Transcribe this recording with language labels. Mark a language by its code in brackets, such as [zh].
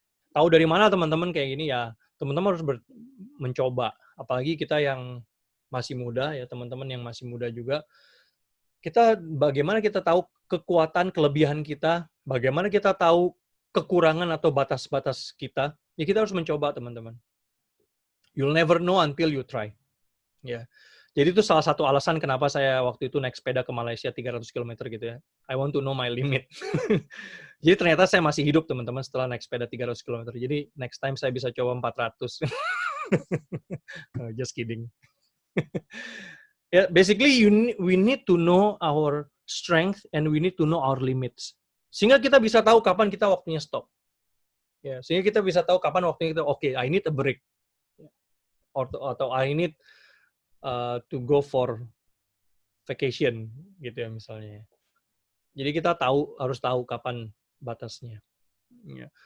[id] Tahu dari mana teman-teman kayak gini ya, teman-teman harus mencoba. Apalagi kita yang masih muda ya, teman-teman yang masih muda juga. Bagaimana kita tahu kekuatan, kelebihan kita, bagaimana kita tahu kekurangan atau batas-batas kita, ya kita harus mencoba teman-teman. [en] You'll never know until you try. [id] Ya. Jadi itu salah satu alasan kenapa saya waktu itu naik sepeda ke Malaysia 300 km gitu ya. [en] I want to know my limit. [id] Jadi ternyata saya masih hidup teman-teman setelah naik sepeda 300 km. Jadi next time saya bisa coba 400. [en] Just kidding. Basically we need to know our strength and we need to know our limits. [id] Sehingga kita bisa tahu kapan kita waktunya stop. Ya, sehingga kita bisa tahu kapan waktunya kita [en] I need a break. [id] Atau [en] I need to go for vacation [id] gitu ya misalnya. Jadi kita harus tahu kapan batasnya. Ya.